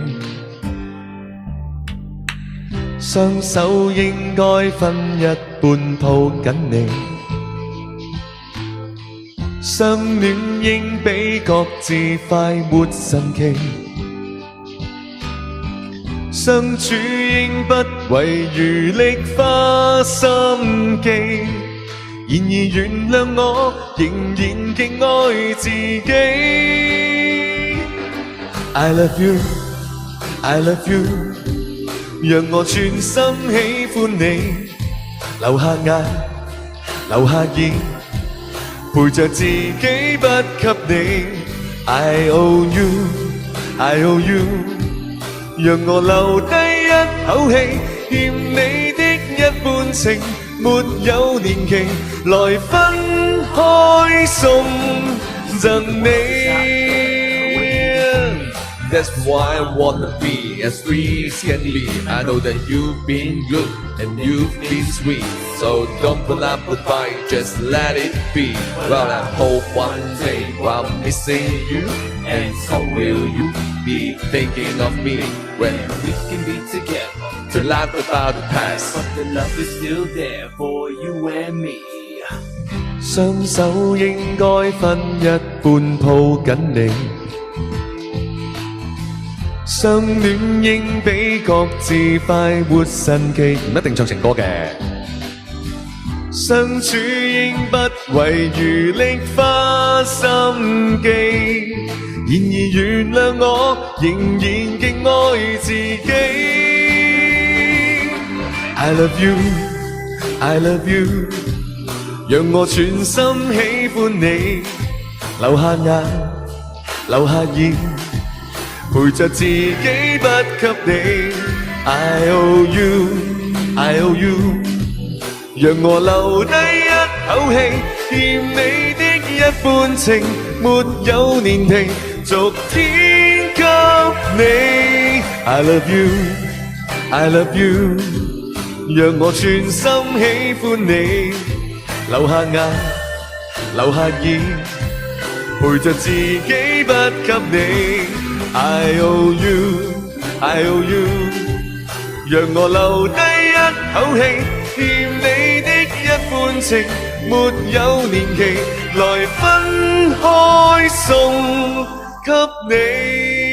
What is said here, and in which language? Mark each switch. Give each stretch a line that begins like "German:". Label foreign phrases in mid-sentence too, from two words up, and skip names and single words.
Cantonese: 雙手應該分一半抱緊你，相戀應比各自快活神奇，相處應不遺餘力花心機，然而原諒我仍然極愛自
English: 己。I love you, I love you，
Cantonese: 讓我全心喜歡你，流下眼，流下意，陪着自己不給你。
English: I owe you, I owe you，
Cantonese: 讓我留低一口氣，欠你的一半情，沒有年期，來分開送贈你。
English: That's why I wanna be as free as can be. I know that you've been good and you've been sweet, so don't put up a fight, just let it be. Well, I hope one day while missing you, and so will you be thinking of me when we can be together to laugh about the past. But the love is still there for you and me.
Cantonese: 雙手應該分一半抱緊你，相戀應比各自快活神奇，唔一定唱情歌嘅。相處應不遺餘力花心機，然而原諒我仍然極愛自己。
English: I love you, I love you，
Cantonese: 讓我全心喜歡你，流下眼，流下意，陪着自己不給你。
English: I owe you, I owe you，
Cantonese: 讓我留低一口氣，欠你的一半情，沒有年期，逐天給你。
English: I love you, I love you，
Cantonese: 讓我全心喜歡你，流下眼，流下意，陪着自己不給你。
English: I owe you, I owe you，
Cantonese: 讓我留低一口氣，欠你的一半情，沒有年期，來分開送給你。